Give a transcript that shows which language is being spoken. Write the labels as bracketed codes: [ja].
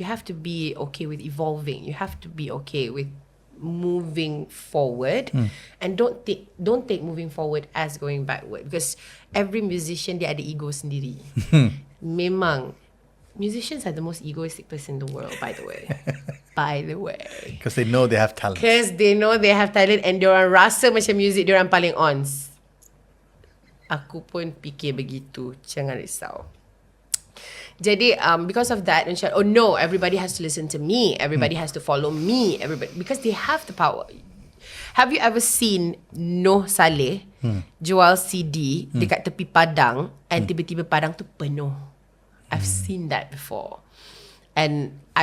[en] You have to be okay with evolving. You have to be okay with moving forward, and don't take moving forward as going backward, because every musician [ms] dia ada ego sendiri. [en] Memang musicians are the most egoistic person in the world, by the way. Because they know they have talent. Because they know they have talent, and [ms] diorang rasa macam music diorang paling on. Aku pun fikir begitu, jangan risau. [en] Jadi because of that, and oh no, everybody has to listen to me, everybody has to follow me, because they have the power. Have you ever seen Noh Saleh [ms] jual CD dekat tepi padang, [en] and [ms] tiba-tiba padang tu penuh? [en] I've seen that before, and